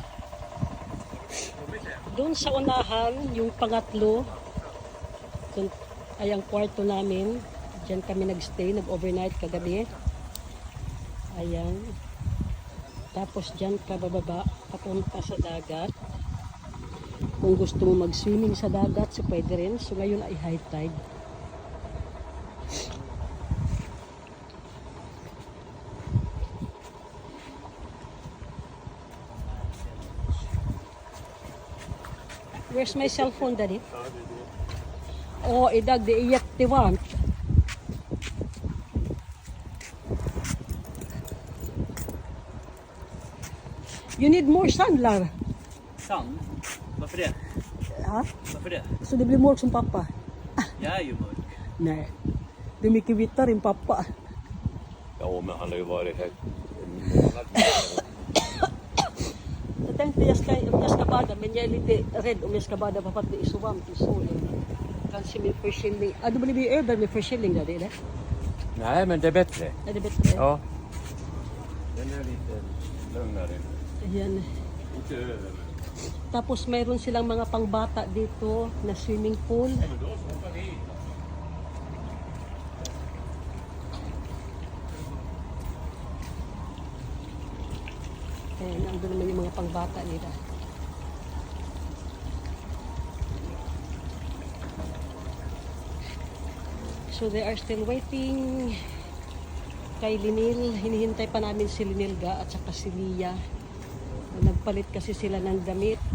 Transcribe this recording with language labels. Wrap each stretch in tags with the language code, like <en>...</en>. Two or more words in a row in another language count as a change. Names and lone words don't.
<tl>Doon sa unahan, yung pangatlo, doon ay ang kwarto namin. Diyan kami nagstay, nag-overnight kagabi. Ayan. Tapos diyan ka bababa, papunta sa dagat. Kung gusto mo mag-swimming sa dagat, so pwede rin. So ngayon ay</tl> <en>high tide. Where's my cell phone, Daddy? Oh, idag di iyak ti want. You need more sun, Lar. Sand?</en> <sv>Varför det? Ha? Varför det? Så det blir mörkt som pappa? Jag är ju mörk. Nej. Det är mycket vitare än pappa. Ja, men han har ju varit här en månad. Jag tänkte jag ska bada, men jag är lite rädd om jag ska bada för att det är så varmt i solen. Kanske med förkylning. Du blir över med förkylning där, eller? Nej, men det är bättre. Är det bättre? Ja. Den är lite lugnare.</sv> <tl>Ayan.</tl> <sv>Inte över.</sv> <tl>Tapos mayroon silang mga pangbata dito na</tl> <en>swimming pool.</en> <sv>Men då hoppar vi.</sv> <tl>Ayan, andun naman yung mga pangbata nila.</tl> <en>So they are still waiting kay Linil.</en> <tl>Hinihintay pa namin si Linilga at saka si Lia. Nagpalit kasi sila ng damit.</tl>